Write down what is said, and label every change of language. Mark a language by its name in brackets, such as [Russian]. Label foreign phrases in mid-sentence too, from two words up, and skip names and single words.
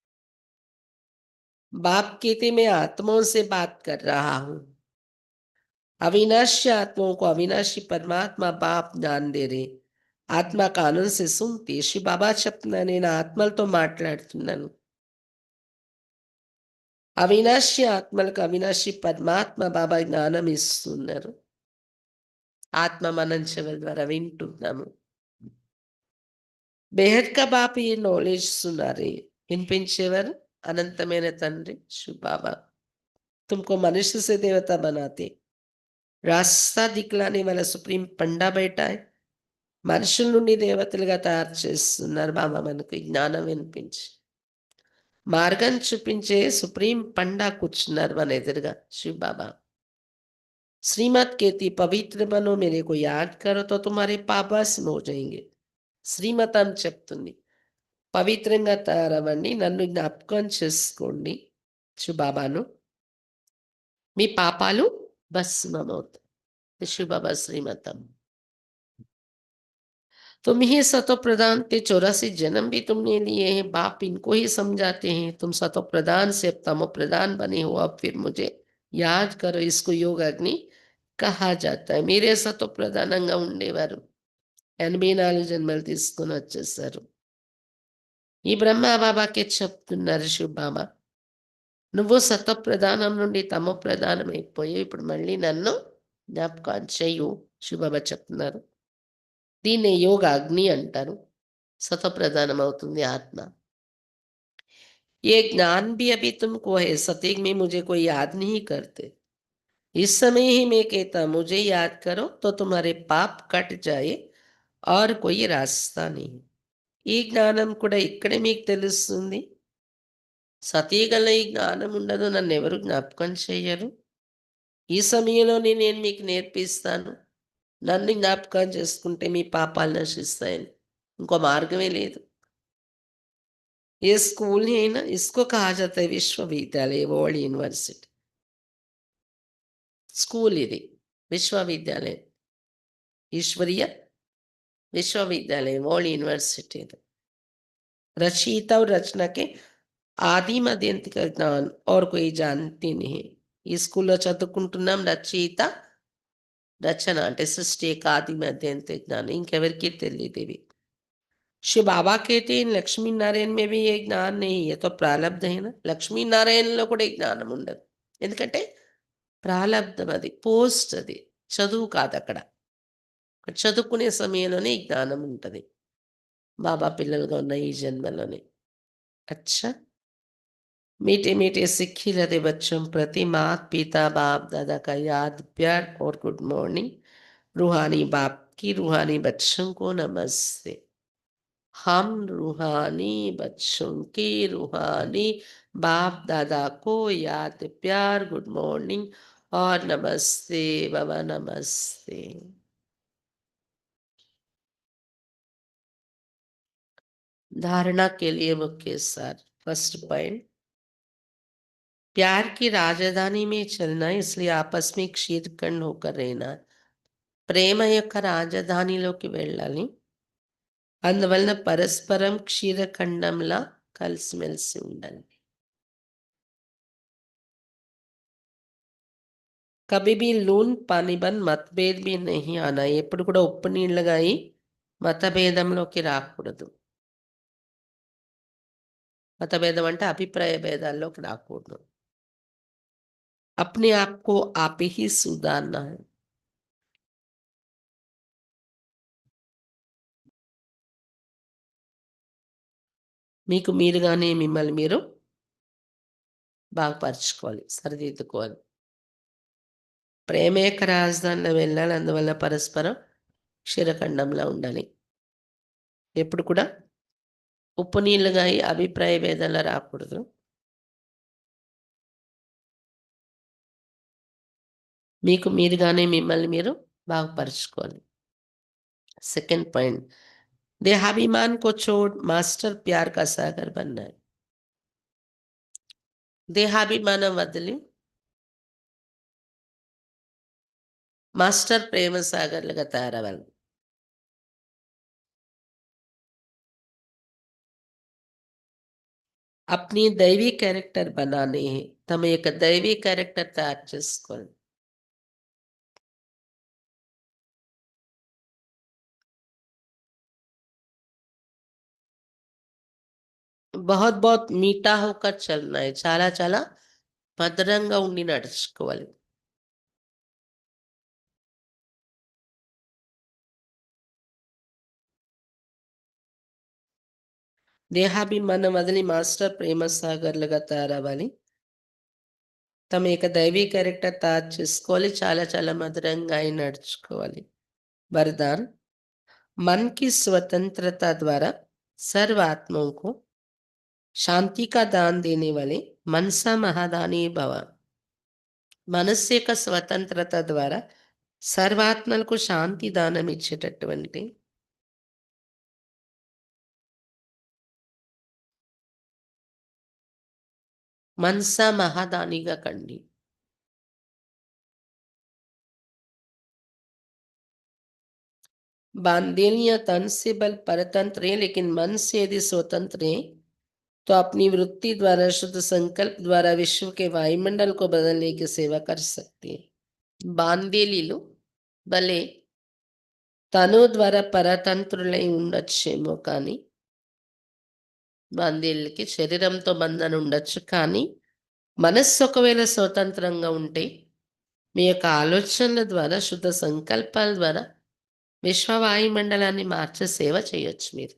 [Hindi] बाप कहते मैं आत्माओं से बात कर रहा हूँ. अविनाशी आत्माओं को अविनाशी परमात्मा बाप ज्ञान दे रहे. [Telugu] ఆత్మ కానం [Hindi] से सुनते श्री बाबा [Telugu] చెప్తున్నా నేను ఆత్మలతో మాట్లాడుతున్నాను. అవినాశి ఆత్మలకు అవినాశి పరమాత్మ బాబా జ్ఞానం ఇస్తున్నారు. ఆత్మ మనం చెవుల ద్వారా వింటున్నాము. [Hindi] बेहद का बाप [Telugu] ఈ నాలెడ్జ్ [Hindi] सुना रहे [Telugu] వినిపించేవారు అనంతమైన తండ్రి శివ బాబా. [Hindi] तुमको मनुष्य से देवता बनाते रास्ता दिखलाने वाला सुप्रीम पंडा बैठा है. [Telugu] మనుషుల నుండి దేవతలుగా తయారు చేస్తున్నారు బాబా మనకు ఈ జ్ఞానం వినిపించి. మార్గం చూపించే సుప్రీం పండా కూర్చున్నారు మన ఎదురుగా శివ బాబా. [Hindi] श्रीमत कहती पवित्र बनो मेरे को याद करो तो तुम्हारे पाप भस्म हो जाएंगे. [Telugu] శ్రీమతం చెప్తుంది పవిత్రంగా తయారవ్వండి. నన్ను జ్ఞాపకం చేసుకోండి. శివబాబాను. మీ పాపాలు భస్మమవుతాయి. శివబాబా శ్రీమతం. [Hindi] तुम ही सतो प्रधान थे, 84 जन्म भी तुमने लिए हैं, बाप इनको ही समझाते हैं। तुम सतो प्रधान से अब तमो प्रधान बने हो, अब फिर मुझे याद करो। इसको योग अग्नि कहा जाता है. [Telugu] మీరే సతో ప్రధానంగా ఉండేవారు. 84 జన్మలు తీసుకొని వచ్చేసారు. ఈ బ్రహ్మ బాబాకే చెప్తున్నారు శివబాబా. నువ్వు సతో ప్రధానం నుండి తమో ప్రధానం అయిపోయావు. ఇప్పుడు మళ్ళీ నన్ను జ్ఞాపకం చెయ్యు. శివబాబా చెప్తున్నారు. దీన్నే యోగ అగ్ని అంటారు. सतप्रधानम అవుతుంది ఆత్మ. [Hindi] ये ज्ञान भी अभी तुमको है, सतयुग में मुझे कोई याद नहीं करते. इस समय ही मैं कहता मुझे याद करो तो तुम्हारे पाप कट जाए और कोई रास्ता नहीं. [Telugu] ఈ జ్ఞానం కూడా ఇక్కడే మీకు తెలుస్తుంది. సతయుగంలో ఈ జ్ఞానం ఉండదు, నన్ను ఎవరు జ్ఞాపకం చెయ్యరు. ఈ సమయంలోనే నేను మీకు నేర్పిస్తాను. నన్ను జ్ఞాపకం చేసుకుంటే మీ పాపాలు నశిస్తాయని. ఇంకో మార్గమే లేదు. [Hindi] ये स्कूल है ना, इसको कहा जाता है विश्वविद्यालय, [English] World University. [Telugu] स्कूल ఇది విశ్వవిద్యాలయం, [Hindi] ईश्वरीय विश्वविद्यालय, [English] World University [Hindi] ఇది. रचयिता और रचना के आदि मध्य अंत का ज्ञान और कोई जानते नहीं. [Telugu] ఈ స్కూల్లో చదువుకుంటున్నాం రచయిత రచన అంటే సృష్టి యొక్క ఆది మధ్య అంత జ్ఞానం ఇంకెవరికీ తెలియదు ఇవి. [Hindi] शिव बाबा कहते हैं लक्ष्मी नारायण में भी ये ज्ञान नहीं है, तो प्रारब्ध है ना. [Telugu] లక్ష్మీ నారాయణలో కూడా ఈ జ్ఞానం ఉండదు. ఎందుకంటే ప్రాలబ్ధం, అది పోస్ట్, అది చదువు కాదు అక్కడ. చదువుకునే సమయంలోనే ఈ జ్ఞానం ఉంటుంది బాబా పిల్లలుగా ఉన్న ఈ జన్మలోనే. [Hindi] अच्छा, मीठे मीठे सिक्खी लदे बच्चों प्रति मात पिता बाप दादा का याद प्यार और [English] good morning. [Hindi] रूहानी बाप की रूहानी बच्चों को नमस्ते. हम रूहानी बच्चों की रूहानी बाप दादा को याद प्यार [English] good morning [Hindi] और नमस्ते बाबा नमस्ते. धारणा के लिए मुख्य सार. [English] first point, [Hindi] प्यार की राजधानी में चलना है, इसलिए आपस में క్షీరఖండ్ होकर रहना. [Telugu] ప్రేమ యొక్క రాజధానిలోకి వెళ్ళాలి, అందువలన పరస్పరం క్షీరఖండంలా కలిసిమెలిసి ఉండాలి. [Hindi] कभी भी लून पानी बन मतभेद भी नहीं आना. [Telugu] ఎప్పుడు కూడా ఉప్పు నీళ్ళగా అయి మతభేదంలోకి రాకూడదు. मतभेदम అంటే అభిప్రాయ భేదాల్లోకి రాకూడదు. [Hindi] अपने आप को आप ही सुधारना है. [Telugu] మీకు మీరుగానే మిమ్మల్ని మీరు బాగుపరచుకోవాలి, సరిదిద్దుకోవాలి. ప్రేమ యొక్క రాజధానిలో వెళ్ళాలి, అందువల్ల పరస్పరం క్షీరఖండంలా ఉండాలి. ఎప్పుడు కూడా ఉప్పు నీళ్ళుగా అయి అభిప్రాయ భేదాల్లో రాకూడదు. మీకు మీరుగానే మిమ్మల్ని మీరు బాగుపరచుకోవాలి. [English] second point, [Hindi] देहाभिमान को छोड़ मास्टर प्यार का सागर बनना है. [Telugu] దేహాభిమానం వదిలి మాస్టర్ ప్రేమ సాగర్లుగా తయారవ్వాలి. [Hindi] अपनी दैवी कैरेक्टर बनाने हैं, [Telugu] తమ యొక్క దైవీ క్యారెక్టర్ తయారు చేసుకోవాలి. [Hindi] बहुत बहुत मीठा होकर चलना है, [Telugu] చాలా చాలా మధురంగా ఉండి నడుచుకోవాలి. దేహాభిమానం వదిలి మాస్టర్ ప్రేమ సాగర్లుగా తయారవ్వాలి. తమ యొక్క దైవీ క్యారెక్టర్ తయారు చేసుకోవాలి, చాలా చాలా మధురంగా అయి నడుచుకోవాలి. [Hindi] वरदान, मन की स्वतंत्रता द्वारा सर्व आत्माओं को शांति का दान देने वाले मनसा महादानी भव. [Telugu] మనస్సు యొక్క స్వతంత్రత ద్వారా సర్వాత్మలకు శాంతి దానం ఇచ్చేటటువంటి మనసా మహాదానిగా కండి. [Hindi] बांधेलियां तन से बल परतंत्र है, लेकिन मन से यदि स्वतंत्र है तो अपनी वृत्ति द्वारा, शुद्ध संकल्प द्वारा विश्व के वायुमंडल को बदलने की सेवा कर सकती है. [Telugu] బాందేలీలు భలే తను ద్వారా పరతంత్రులై ఉండొచ్చేమో కానీ, బాందేళ్ళకి శరీరంతో బంధన ఉండొచ్చు కానీ, మనస్సు ఒకవేళ స్వతంత్రంగా ఉంటే మీ యొక్క ఆలోచనల ద్వారా, శుద్ధ సంకల్పాల ద్వారా విశ్వ వాయుమండలాన్ని మార్చే సేవ చేయొచ్చు మీరు.